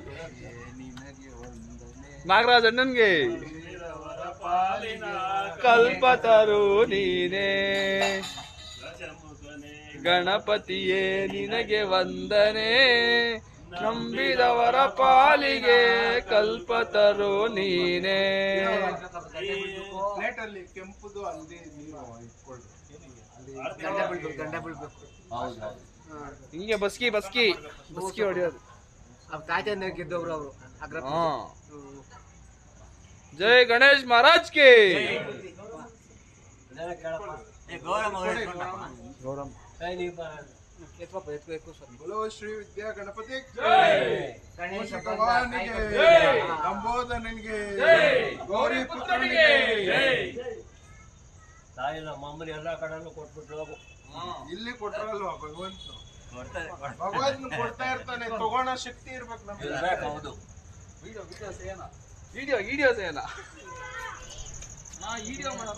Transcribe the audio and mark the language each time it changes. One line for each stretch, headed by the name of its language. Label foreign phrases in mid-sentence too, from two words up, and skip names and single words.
Kannada: ನಾಗರಾಜ್ ಅಣ್ಣನ್ಗೆ ಕಲ್ಪತರು ನೀನೇ, ಗಣಪತಿಯೇ ನಿನಗೆ ವಂದನೆ, ನಂಬಿದವರ ಪಾಲಿಗೆ ಕಲ್ಪತರು ನೀನೇ. ಕೆಂಪುದು ಅಲ್ಲಿ ಹಿಂಗೆ ಬಸ್ಕಿ ಬಸ್ಕಿ ಬಸ್ಕಿ ಹೊಡೆಯೋದು.
Hindi: जय गणेश महाराज के. बोलो श्री विद्या गणपति भगवान लंबोदर गौरी पुत्र
Kannada: ಮಾಮೂಲಿ ಎಲ್ಲ ಕಡೆನೂ ಕೊಟ್ಬಿಟ್ಟು ಹೋಗು. ಇಲ್ಲಿ ಕೊಟ್ರಲ್ವ ಭಗವಂತ, ಭಗವಂತ ಕೊಡ್ತಾ ಇರ್ತಾನೆ, ತಗೋಣ ಶಕ್ತಿ ಇರ್ಬೇಕು ನಮ್ಗೆ. ಹೌದು. ವಿಡಿಯೋ ವಿಡಿಯೋ ಸೇನ ವಿಡಿಯೋ ಮಾಡೋಣ.